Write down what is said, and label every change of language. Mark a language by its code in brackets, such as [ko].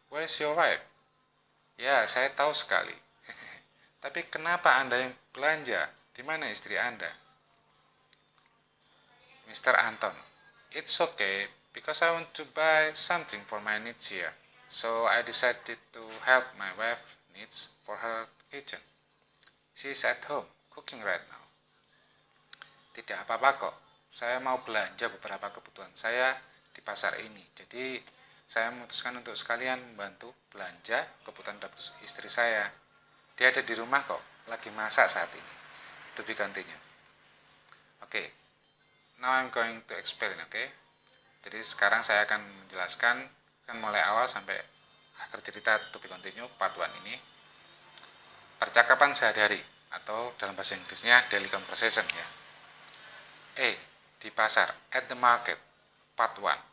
[en] Where is your wife? [id] Ya, saya tahu sekali. Tapi kenapa Anda yang belanja? Di mana istri Anda? [en] Mr. Anton, it's okay because I want to buy something for my needs here. So I decided to help my wife needs for her kitchen. She is at home cooking right now. [id] Tidak apa-apa kok. Saya mau belanja beberapa kebutuhan saya di pasar ini. Jadi saya memutuskan untuk sekalian membantu belanja kebutuhan dapur istri saya. Dia ada di rumah kok, lagi masak saat ini. [en] To be continue. Oke, now I'm going to explain, [id] oke. Jadi sekarang saya akan menjelaskan kan mulai awal sampai akhir cerita [en] to be continue part 1 [id] ini. Percakapan sehari-hari atau dalam bahasa Inggrisnya [en] daily conversation [id] ya. Di pasar, [en] at the market, part 1.